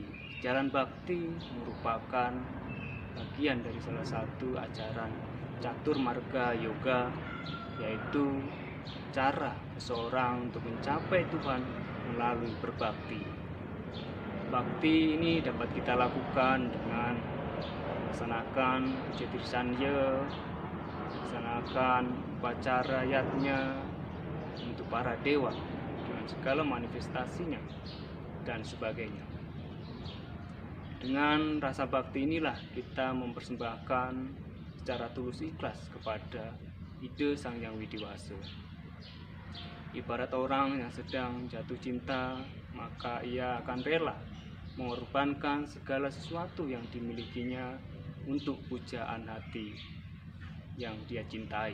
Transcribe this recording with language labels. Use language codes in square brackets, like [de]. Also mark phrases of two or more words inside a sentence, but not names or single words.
[id] Jalan bakti merupakan bagian dari salah satu ajaran Catur Marga Yoga, yaitu cara seseorang untuk mencapai Tuhan melalui berbakti. Bakti ini dapat kita lakukan dengan melaksanakan puja tirsanya, melaksanakan upacara yatnya untuk para dewa dengan segala manifestasinya dan sebagainya. Dengan rasa bakti inilah kita mempersembahkan secara tulus ikhlas kepada Ide Sang Yang Widiwasa. Ibarat orang yang sedang jatuh cinta, maka ia akan rela mengorbankan segala sesuatu yang dimilikinya untuk pujaan hati yang dia cintai.